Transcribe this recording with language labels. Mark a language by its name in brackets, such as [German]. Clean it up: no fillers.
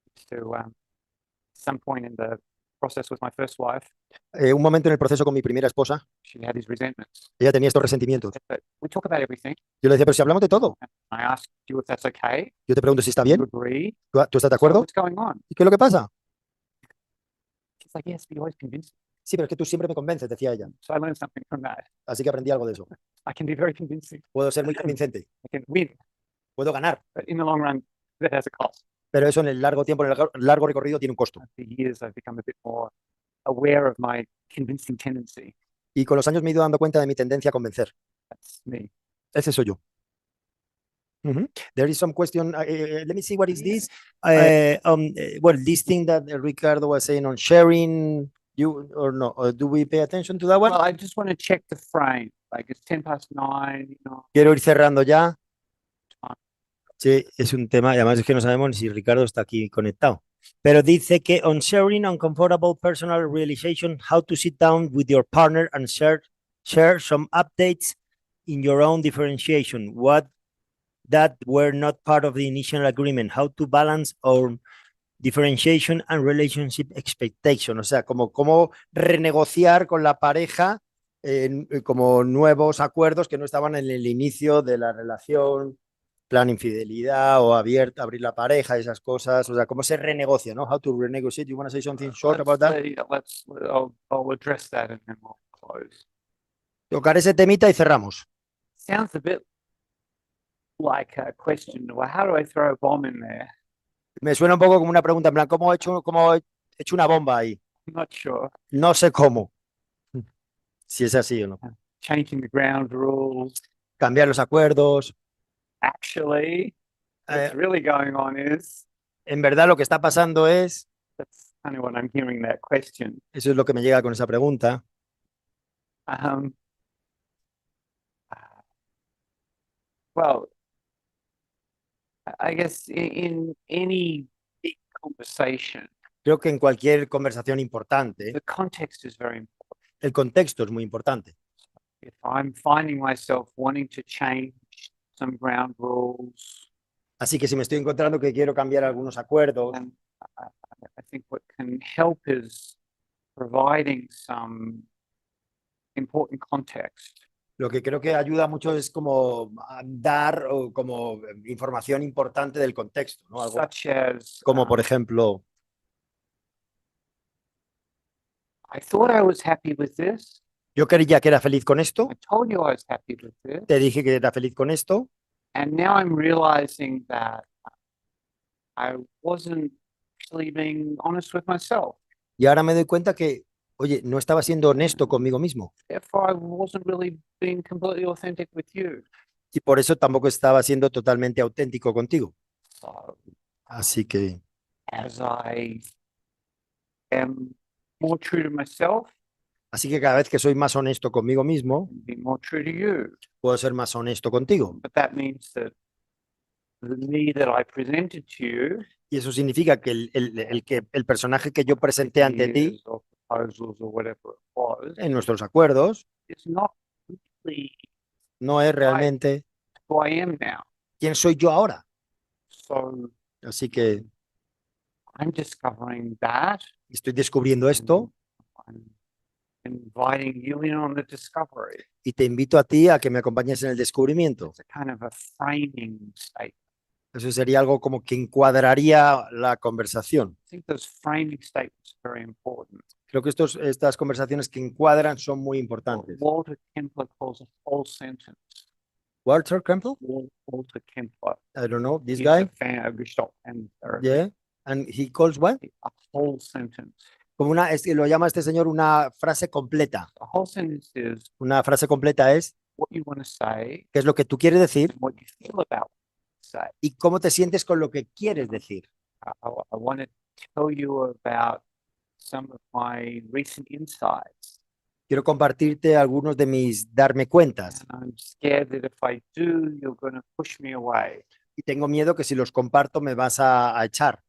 [English] To some point in the process with my first wife, [Spanish] Un momento en el proceso con mi primera esposa, [English] she had these resentments. [Spanish] ella tenía estos resentimientos. [English] But we talk about everything. [Spanish] Yo le decía, pero si hablamos de todo, [English] I asked you if that's okay. [Spanish] yo te pregunto si está [English] You [Spanish] bien, [English] agree? [Spanish] ¿tú estás de [English] So [Spanish] acuerdo? [English] what's going on? [Spanish] ¿Y qué es lo que pasa? [English] She's like, yes, but you always convince me. [Spanish] Sí, pero es que tú siempre me convences, decía ella. [English] So I learned something from that. [Spanish] Así que aprendí algo de eso. [English] I can be very convincing. [Spanish] Puedo ser muy convincente, [English] I can win, [Spanish] puedo ganar, [English] but in the long run, that has a cost. [Spanish] pero eso en el largo tiempo, en el largo recorrido tiene un costo. [English] For years, I've become a bit more aware of my convincing tendency. [Spanish] Y con los años me he ido dando cuenta de mi tendencia a convencer. [English] That's me. [Spanish] Ese soy yo. [English] There is some question. Let me see, what is this? Well, this thing that Ricardo was saying on sharing, you or no? Do we pay attention to that one? Well, I just want to check the frame. Like it's 9:10. [Spanish] Quiero ir cerrando ya. Sí, es un tema, y además es que no sabemos ni si Ricardo está aquí conectado. Pero dice que [English] on sharing uncomfortable personal realization, how to sit down with your partner and share some updates in your own differentiation, what that were not part of the initial agreement, how to balance our differentiation and relationship expectation, [Spanish] o sea, cómo renegociar con la pareja como nuevos acuerdos que no estaban en el inicio de la relación, plan infidelidad o abrir la pareja, esas cosas, o sea, cómo se renegocia, ¿no? [English] How to renegotiate. You want to say something short about that? I'll address that and then we'll close. [Spanish] Tocar ese temita y cerramos. [English] Sounds a bit like a question. Well, how do I throw a bomb in there? [Spanish] Me suena un poco como una pregunta, en plan, ¿cómo he hecho una bomba ahí? [English] I'm not sure. [Spanish] No sé cómo. Si es así o no. [English] Changing the ground rules. [Spanish] Cambiar los acuerdos. [English] Actually, what's really going on is. [Spanish] En verdad lo que está pasando es. [English] That's kind of what I'm hearing that question. [Spanish] Eso es lo que me llega con esa pregunta. [English] Well, I guess in any big conversation, [Spanish] creo que en cualquier conversación importante, [English] the context is very important. [Spanish] El contexto es muy importante. [English] If I'm finding myself wanting to change some ground rules, [Spanish] Así que si me estoy encontrando que quiero cambiar algunos acuerdos, [English] And I think what can help is providing some important context. [Spanish] lo que creo que ayuda mucho es como dar como información importante del contexto, ¿no? Algo [English] Such as, [Spanish] como, por ejemplo, [English] I thought I was happy with this. [Spanish] yo creía que era feliz con esto, [English] I told you I was happy with this. [Spanish] te dije que era feliz con esto, [English] And now I'm realizing that I wasn't actually being honest with myself. [Spanish] y ahora me doy cuenta que, oye, no estaba siendo honesto conmigo mismo [English] Therefore, I wasn't really being completely authentic with you. [Spanish] y por eso tampoco estaba siendo totalmente auténtico contigo. [English] So [Spanish] Así que [English] as I am more true to myself, [Spanish] cada vez que soy más honesto conmigo mismo, [English] and be more true to you. [Spanish] puedo ser más honesto contigo. [English] But that means that the me that I presented to you, [Spanish] Y eso significa que el personaje que yo presenté ante ti [English] ideas or proposals or whatever it was, [Spanish] en nuestros acuerdos [English] is not really [Spanish] no es realmente [English] who I am now. [Spanish] quién soy yo ahora. [English] So [Spanish] Así que [English] I'm discovering that. [Spanish] estoy descubriendo esto [English] I'm inviting you in on the discovery. [Spanish] y te invito a ti a que me acompañes en el descubrimiento. [English] It's a kind of a framing statement. [Spanish] Eso sería algo como que encuadraría la conversación. [English] I think those framing statements are very important. [Spanish] Creo que estas conversaciones que encuadran son muy importantes. [English] Walter Kempler calls a whole sentence. Walter Campbell? Walter Kempler. I don't know, this He's guy. a fan of Gestalt and therapy. Yeah. And he calls what? A whole sentence. [Spanish] Como lo llama este señor una frase completa. [English] A whole sentence is [Spanish] Una frase completa es [English] what you want to say [Spanish] qué es lo que tú quieres decir [English] and what you feel about what you say. [Spanish] y cómo te sientes con lo que quieres decir. [English] I want to tell you about some of my recent insights. [Spanish] Quiero compartirte algunos de mis darme cuentas [English] And I'm scared that if I do, you're going to push me away. [Spanish] y tengo miedo que si los comparto me vas a echar.